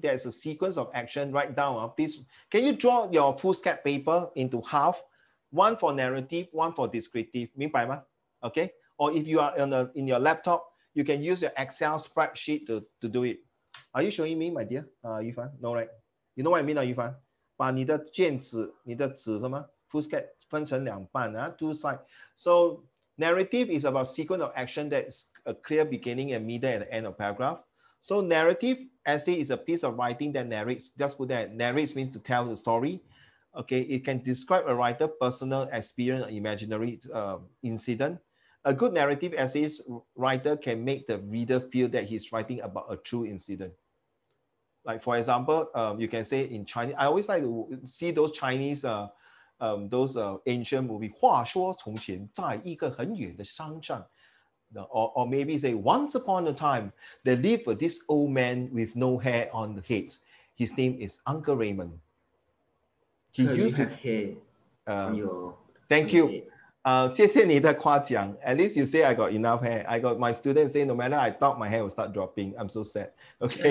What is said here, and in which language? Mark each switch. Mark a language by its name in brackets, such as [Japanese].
[English] There's a sequence of action. Write down, please. Can you draw your foolscap paper into half? One for narrative, one for descriptive. [Chinese] 明白吗?Okay? [English] Or if you are in your laptop, you can use your Excel spreadsheet to do it. Are you showing me, my dear? Yufan? No, right? You know what I mean, Yufan? [Chinese] 把你的卷子, 你的纸什么? [English] Foolscap [Chinese] 分成两半, [English] two sides. So narrative is about sequence of action that is a clear beginning and middle and end of paragraph. So narrative essay is a piece of writing that narrates. Just put that. Narrates means to tell the story. Okay, it can describe a writer's personal experience or imaginary incident. A good narrative essay writer can make the reader feel that he's writing about a true incident. Like for example, you can say in Chinese. I always like to see those Chinese those ancient movie. [Chinese] 话说从前，在一个很远的山上。 [English] Or maybe say, once upon a time, there lived this old man with no hair on the head. His name is Uncle Raymond. He used to have hair on your Thank you. [Chinese] 谢谢你的夸奖. [English] At least you say I got enough hair. I got my students say no matter I talk, my hair will start dropping. I'm so sad. Okay.